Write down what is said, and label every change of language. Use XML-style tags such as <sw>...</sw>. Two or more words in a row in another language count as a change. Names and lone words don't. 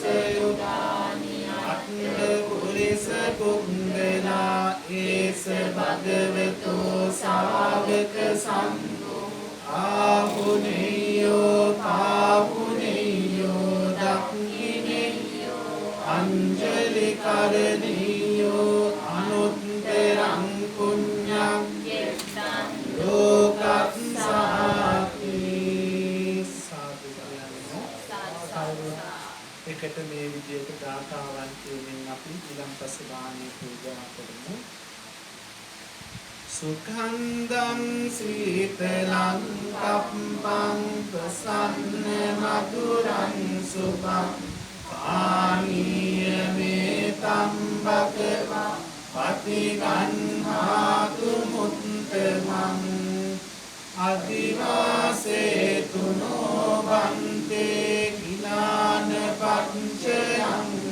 <pi>යුගානි අත්ථ පුරිස පුංගලා ඒස භගවතු සාවක සංඝෝ ආහුනේයෝ පාහුනේයෝ දක්ඛිනේයෝ අංජලි කරණීයෝ අනුත්තරං පුඤ්ඤං යෙත්තං</pi> <si>ලෝකස්සාති සාදු එකට මේ විදියට ගාථාවන් කියමින් අපි ඊළඟපස්සේ දානේ පූජා කරමු.</si> <pi>සුඛන්දං සීතලං කප්පං ප්‍රසන්න මధుරං සුභං පානීය මේ තම්බකවා පතිගන්හාතු මුත්තමං අදිවාසේතුනෝ බන්තේ කිලාන පංචයං</pi>